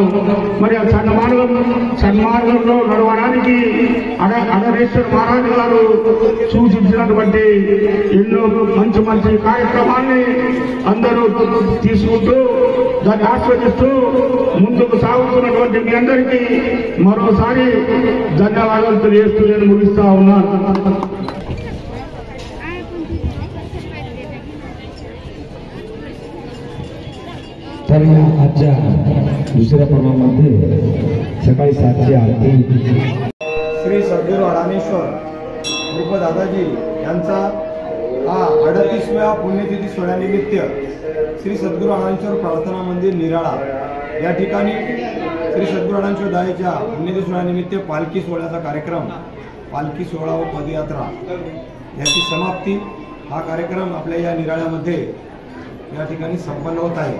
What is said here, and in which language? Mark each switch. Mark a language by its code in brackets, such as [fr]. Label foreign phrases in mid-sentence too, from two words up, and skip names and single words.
[te] మరి ఆ సన్మార్గంలో నడవడానికి అడనేశ్వర మహారాజు గారు సూచించినటువంటి ఎన్నో మంచి కార్యక్రమాన్ని అందరూ తీసుకుంటూ దాన్ని ఆస్వాదిస్తూ ముందుకు సాగుతున్నటువంటి మీ అందరికీ మరోసారి ధన్యవాదాలు తెలియజేస్తూ నేను ముగిస్తా ఉన్నాను. [mr] तर आजच्या दुसऱ्या पर्वामध्ये सकाळी 7ची आरती श्री सद्गुरू अडाणेश्वर रूप दादाजी यांचा हा 38व्या पुण्यतिथी सोहळ्यानिमित्त श्री सद्गुरू अडाणेश्वर प्रार्थना मंदिर निराळा या ठिकाणी श्री सद्गुरू अडाणेश्वर दादाच्या पुण्यतिथी सोहळ्यानिमित्त पालखी सोहळ्याचा कार्यक्रम, पालखी सोहळा व पदयात्रा याची समाप्ती हा कार्यक्रम आपल्या या निराळ्यामध्ये या ठिकाणी संपन्न होत आहे.